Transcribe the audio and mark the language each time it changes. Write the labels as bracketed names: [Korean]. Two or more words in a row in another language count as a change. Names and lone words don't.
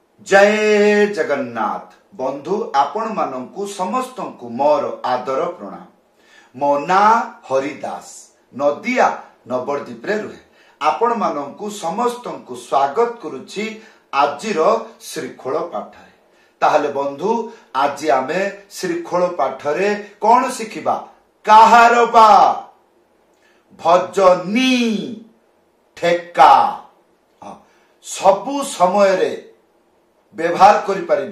[Odia] ଜୟ ଜଗନ୍ନାଥ ବନ୍ଧୁ ଆପଣ ମାନଙ୍କୁ ସମସ୍ତଙ୍କୁ ମୋର ଆଦର ପ୍ରଣାମ। ମୋ ନାଁ ହରିଦାସ ନଦିଆ ନବଦ୍ୱୀପରେ ରହେ ଆପଣ ମାନଙ୍କୁ ସମସ୍ତଙ୍କୁ ସ୍ୱାଗତ କରୁଛି ଆଜିର ଶ୍ରୀଖୋଲ ପାଠରେ। ତାହେଲେ ବନ୍ଧୁ ଆଜି ଆମେ ଶ୍ରୀଖୋଲ ପାଠରେ କଣ ଶିଖିବା କାହାରବା ଭଜନୀ ଠେକା ସବୁ ସମୟରେ ବ୍ୟବହାର କରି ପାରିବେ।